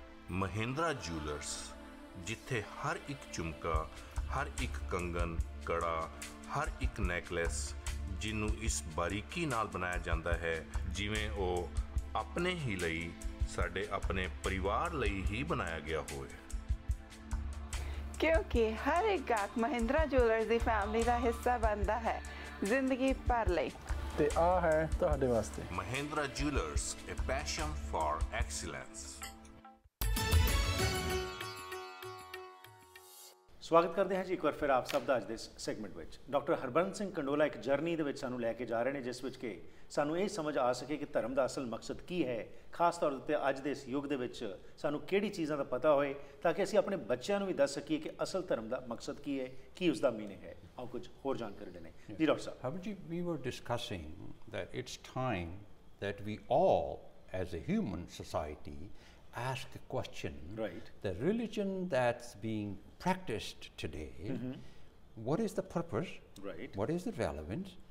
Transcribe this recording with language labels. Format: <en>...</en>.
<pa>Mahindra jewellers, ਜਿੱਥੇ ਹਰ ਇੱਕ ਝੁਮਕਾ, ਹਰ ਇੱਕ ਕੰਗਨ, ਕੜਾ, ਹਰ ਇੱਕ ਨੈਕਲੈਸ, ਜਿਹਨੂੰ ਇਸ ਬਾਰੀਕੀ ਨਾਲ ਬਣਾਇਆ ਜਾਂਦਾ ਹੈ ਜਿਵੇਂ ਉਹ ਆਪਣੇ ਹੀ ਲਈ, ਸਾਡੇ ਆਪਣੇ ਪਰਿਵਾਰ ਲਈ ਹੀ ਬਣਾਇਆ ਗਿਆ ਹੋਵੇ। ਕਿਉਂਕਿ ਹਰ ਇੱਕ ਗਾਹਕ ਮਹਿੰਦਰਾ ਜੂਲਰਸ ਦੀ ਫੈਮਿਲੀ ਦਾ ਹਿੱਸਾ ਬਣਦਾ ਹੈ ਜ਼ਿੰਦਗੀ ਭਰ ਲਈ। ਤੇ ਆ ਹੈ ਤੁਹਾਡੇ ਵਾਸਤੇ</pa> <en>Mahindra jewellers, a passion for excellence।</en> <pa>ਸਵਾਗਤ ਕਰਦੇ ਹਾਂ ਜੀ ਇੱਕ ਵਾਰ ਫਿਰ ਆਪ ਸਭ ਦਾ ਅੱਜ ਦੇ ਸੈਗਮੈਂਟ ਵਿੱਚ। ਡਾਕਟਰ ਹਰਬੰਸ ਸਿੰਘ ਕੰਡੋਲਾ ਇੱਕ ਜਰਨੀ ਦੇ ਵਿੱਚ ਸਾਨੂੰ ਲੈ ਕੇ ਜਾ ਰਹੇ ਨੇ, ਜਿਸ ਵਿੱਚ ਕਿ ਸਾਨੂੰ ਇਹ ਸਮਝ ਆ ਸਕੇ ਕਿ ਧਰਮ ਦਾ ਅਸਲ ਮਕਸਦ ਕੀ ਹੈ, ਖਾਸ ਤੌਰ ਉੱਤੇ ਅੱਜ ਦੇ ਇਸ ਯੁੱਗ ਦੇ ਵਿੱਚ ਸਾਨੂੰ ਕਿਹੜੀ ਚੀਜ਼ਾਂ ਦਾ ਪਤਾ ਹੋਏ ਤਾਂ ਕਿ ਅਸੀਂ ਆਪਣੇ ਬੱਚਿਆਂ ਨੂੰ ਵੀ ਦੱਸ ਸਕੀਏ ਕਿ ਅਸਲ ਧਰਮ ਦਾ ਮਕਸਦ ਕੀ ਹੈ, ਕੀ ਉਸ ਦਾ ਮੀਨਿੰਗ ਹੈ। ਆਓ ਕੁਝ ਹੋਰ ਜਾਣਕਾਰੀ ਲੈਣੇ। ਜੀ doctor Sahib.</pa> <en>Habib ji, we were discussing that it's time that we all, as a human society, ask a question. The religion that's being practiced today, what is the purpose? What is the relevance?</en>